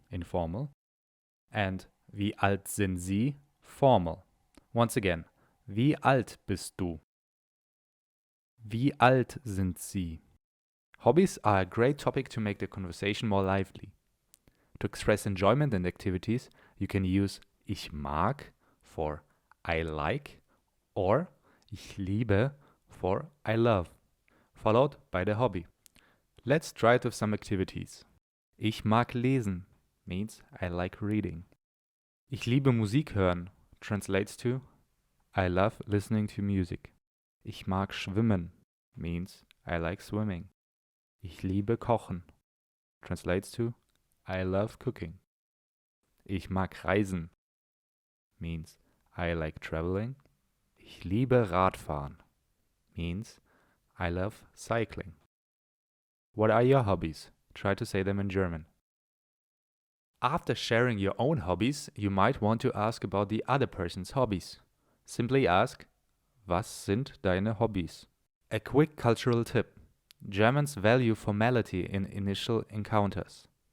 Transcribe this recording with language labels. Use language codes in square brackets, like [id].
[de] Informal, and Wie alt sind Sie? Formal. [en] Once again, [de] Wie alt bist du? Wie alt sind Sie? [en] Hobbies are a great topic to make the conversation more lively. To express enjoyment in activities, you can use [de] Ich mag [en] for I like or [de] Ich liebe [en] for I love, followed by the hobby. Let's try it with some activities. [de] Ich mag lesen [en] means I like reading. [de] Ich liebe Musik hören [en] translates to I love listening to music. [de] Ich mag schwimmen [en] means I like swimming. [de] Ich liebe kochen [en] translates to I love cooking. [de] Ich mag reisen [en] means I like traveling. [de] Ich liebe Radfahren [en] means I love cycling. What are your hobbies? Try to say them in German. After sharing your own hobbies, you might want to ask about the other person's hobbies. Simply ask, [de] Was sind deine Hobbys? [en] A quick cultural tip. Germans value formality in initial encounters.